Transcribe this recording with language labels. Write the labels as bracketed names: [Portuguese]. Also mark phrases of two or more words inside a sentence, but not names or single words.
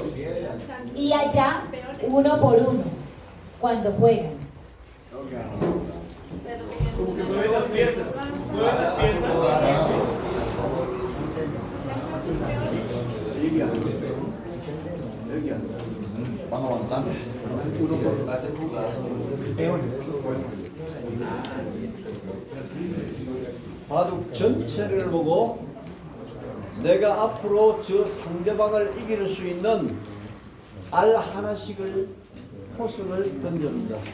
[Spanish] Y allá, uno por uno, cuando juegan. Van avanzando. Uno por hacer jugadas. [Korean] 바둑 전체를 보고 내가 앞으로 저 상대방을 이길 수 있는 알 하나씩을 포수를 던져준다.